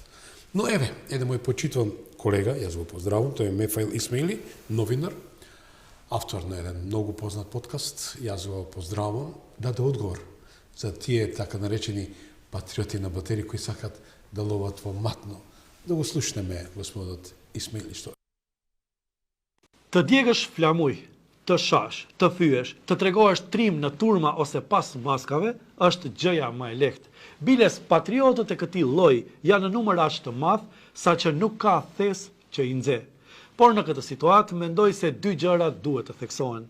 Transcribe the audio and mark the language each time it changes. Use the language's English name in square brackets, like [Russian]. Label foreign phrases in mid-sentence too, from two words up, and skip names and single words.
[Macedonian] Но еве, еден мој почитуван колега, јас го поздравувам, тој е Мефаил Исмаили, новинар, автор на еден многу познат подкаст, јас го поздравувам, даде одговор за тие така наречени патриоти на батери кои сакат да ловат во матно. Да го слушнеме господот Исмаили што. [Albanian] Të djegësh flamuj, të shash, të fyësh, të tregohesh trim në turma ose pas maskave, është gjëja më e lehtë. Biles patriotët e këtij lloji janë në numër aq të madh, saqë nuk ka thes që i nxe. Por në këtë situatë mendoj se dy gjëra duhet të theksohen.